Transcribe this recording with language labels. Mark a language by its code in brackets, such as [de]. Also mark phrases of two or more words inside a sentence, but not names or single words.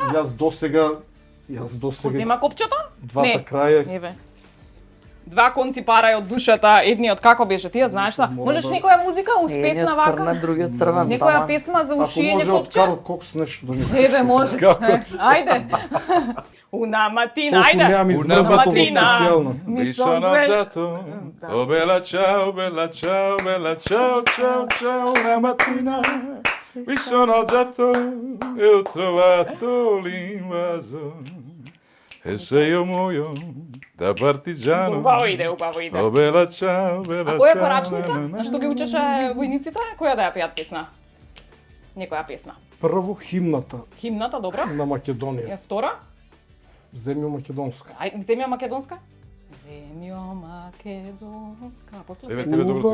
[mk] Јас досега Го зема копчето? двата краја Еве. Два конци парај од душата, едниот како беше, ти ја знаеш што? Можеш некоја музика успесна Едниот црна, вака? другиот црвен. Некоја таман. песма за Ако ушиење може од копче? Карл Кокс нешто да ми Еве, може. Карл Кокс. Ајде. [it] Una mattina, [mk] Толку ајде. немам измрзнато во [it] mattina. [mk] специјално. [it] Mi sono son alzato, oh bella ciao, ciao, ciao, ciao, una mattina mi sono alzato e ho trovato l'invaso. E se io muoio da partigiano, [mk] Убаво иде, убаво иде. [it] oh bella ciao, [mk] А [it] bella [mk] која [it] ciao. [mk] корачница? na, na, На што ги учеше војниците? Која да ја пеат песна? Некоја песна. Прво химната Химната, добро? на Македонија. Е, втора? Земја македонска. Ај, земја македонска? Земјо македонска. После Еве тебе добро.